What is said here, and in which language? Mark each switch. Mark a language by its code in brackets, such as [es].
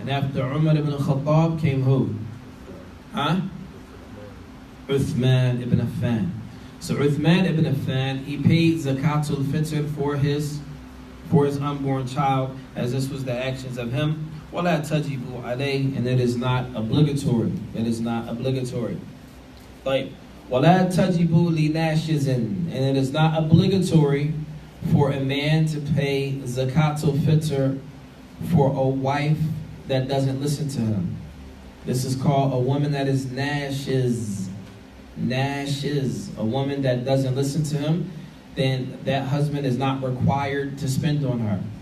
[en] And after Umar ibn Khattab came who? Huh? Uthman ibn Affan. So Uthman ibn Affan, he paid Zakat al-Fitr for his unborn child, as this was the actions of him. [ar] وَلَا تَجِبُ عَلَيْهِ. [en] And it is not obligatory. It is not obligatory. [ar] Like, وَلَا تَجِبُ لِنَاشِزٍ. [en] And it is not obligatory for a man to pay Zakat al-Fitr for a wife that doesn't listen to him. This is called a woman that is nashiz. Nashiz. A woman that doesn't listen to him, then that husband is not required to spend on her.